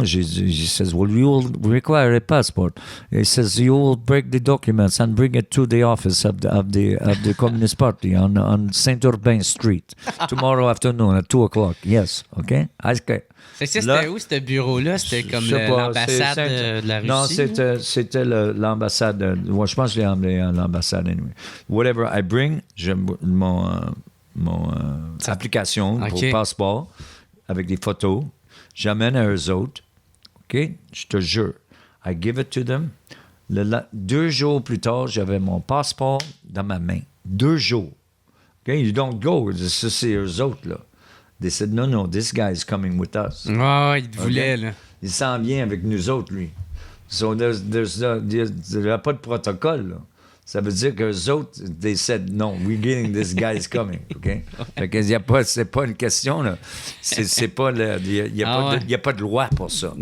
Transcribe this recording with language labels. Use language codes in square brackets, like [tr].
[en] He says, well, you will require a passport. He says, you will break the documents and bring it to the office of the Communist Party on Saint Urbain Street tomorrow afternoon at 2:00. Yes, okay? [fr] C'était où, ce bureau-là? C'était comme l'ambassade de la Russie? Non, c'était l'ambassade. Je pense que je l'ai emmené à l'ambassade, [en] anyway. Whatever I bring, [fr] j'ai mon application pour passeport avec des photos. J'amène à eux autres, OK? Je te jure. [en] I give it to them. [fr] 2 jours plus tard, j'avais mon passeport dans ma main. 2 jours. Okay? [en] You don't go. [fr] Ça, c'est eux autres, là. [en] They said, no, this guy is coming with us. [fr] Il te voulait, là. Il s'en vient avec nous autres, lui. So, il n'y a pas de protocole, là. Ça veut dire qu'eux autres, [en] they said, no, we're getting this guy is coming, OK? [fr] Fait que c'est pas une question, là. C'est pas il n'y a pas de loi pour ça.